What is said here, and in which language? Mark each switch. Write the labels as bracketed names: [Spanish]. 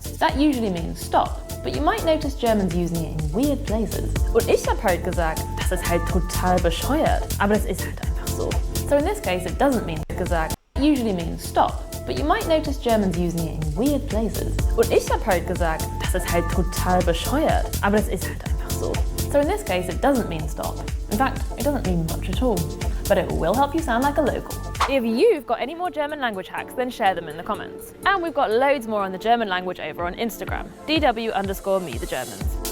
[English] That usually means stop, but you might notice Germans using it in weird places. [German] Und ich hab halt gesagt, das ist halt total bescheuert, aber das ist halt einfach so. [English] So in this case, it doesn't mean gesagt. It usually means stop, but you might notice Germans using it in weird places. [German] Und ich hab halt gesagt, das ist halt total bescheuert, aber das ist halt einfach so. [English] So in this case, it doesn't mean stop. In fact, it doesn't mean much at all, but it will help you sound like a local. If you've got any more German language hacks, then share them in the comments. And we've got loads more on the German language over on Instagram, DW_me the Germans.